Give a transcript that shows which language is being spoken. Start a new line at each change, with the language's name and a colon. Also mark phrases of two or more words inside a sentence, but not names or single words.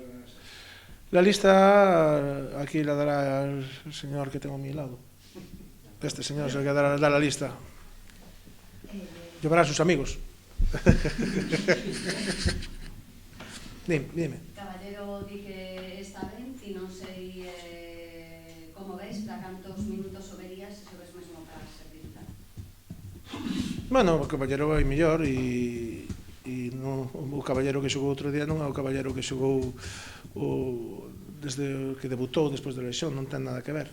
Spanish: La lista aquí la dará el señor que tengo a mi lado. Este señor es el que dará la lista. Llevará a sus amigos. Dime.
Galician: Caballero di que está ben, ti non sei como ves, para cantos minutos o verías, se ves mesmo para ser titular. Bueno, o Caballero vai mellor e non, o Caballero que xogou outro día non é o Caballero que xogou desde que debutou despois da lesión, non ten nada que ver.